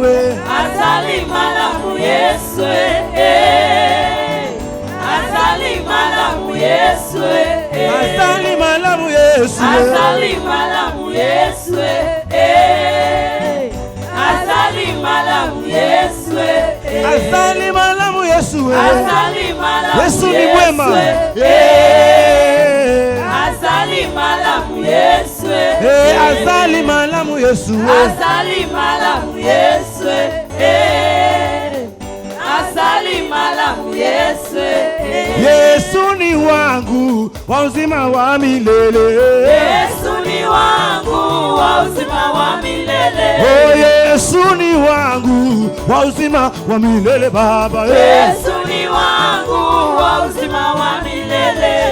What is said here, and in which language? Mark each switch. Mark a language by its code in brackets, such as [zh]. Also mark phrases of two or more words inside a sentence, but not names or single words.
[ln] azali malamu Yesu azali malamu Yesu azali malamu Yesu azali malamu Yesu azali malamu Yesu azali malamu Yesu azali malamu [sw] Yesu ni mwema [ln] azali malamu Yesu azali malamu Yesu azali malamu Yesu azali malamu Yesu [sw] Yesu ni wangu wa uzima wa milele Yesu ni wangu wa uzima wa milele Yesu ni wangu wa uzima wa milele Baba Yesu ni wangu wa uzima wa milele